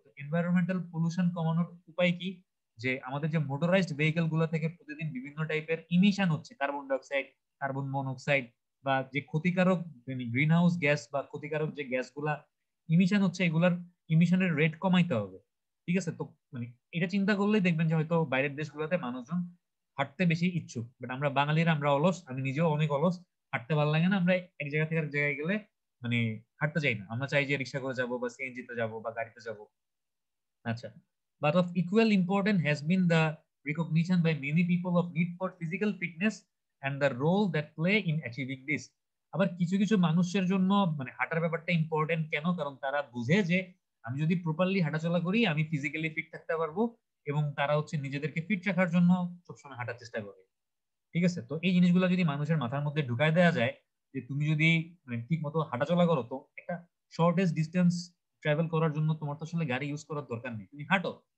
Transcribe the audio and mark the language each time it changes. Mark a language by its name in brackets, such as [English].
[Bangla] তো environmental pollution কমানোর উপায় কি? যে আমাদের যে মোটরাইজড ভেহিকেল গুলো থেকে প্রতিদিন বিভিন্ন টাইপের ইমিশন হচ্ছে, কার্বন ডাইঅক্সাইড, কার্বন মনোক্সাইড বা যে ক্ষতিকারক গ্রিন হাউস গ্যাস বা ক্ষতিকারক যে গ্যাসগুলা ইমিশন হচ্ছে, এগুলার ইমিশনের রেট কমাইতে হবে, ঠিক আছে? তো মানে এটা চিন্তা করলেই দেখবেন যে হয়তো বাইরের দেশগুলোতে মানুষজন হাঁটতে বেশি ইচ্ছুক, বাট আমরা বাঙালিরা আমরা অলস, আমি নিজেও অনেক অলস, হাঁটতে ভালো লাগে না, আমরা এক জায়গা থেকে এক জায়গায় গেলে মানে হাঁটতে চাই না, আমরা চাই যে রিক্সা করে যাবো বা সিএনজি তে যাবো বা গাড়িতে যাবো। [English] আচ্ছা, but of equal importance has been the recognition by many people of need for physical fitness and the role that play in achieving this. [Bangla] আবার কিছু কিছু মানুষের জন্য মানে হাঁটার ব্যাপারটা ইম্পর্টেন্ট কেন? কারণ তারা বুঝে যে আমি যদি প্রপারলি হাঁটাচলা করি আমি ফিজিক্যালি ফিট থাকতে পারবো, এবং তারা হচ্ছে নিজেদেরকে ফিট রাখার জন্য সবসময় হাঁটার চেষ্টা করে, ঠিক আছে? তো এই জিনিসগুলো যদি মানুষের মাথার মধ্যে ঢুকায় দেওয়া যায় যে তুমি যদি মানে ঠিক মতো হাঁটাচলা করো, তো একটা শর্টেস্ট ডিস্টেন্স ট্রাভেল করার জন্য তোমার তো আসলে গাড়ি ইউজ করার দরকার নেই, তুমি হাঁটো।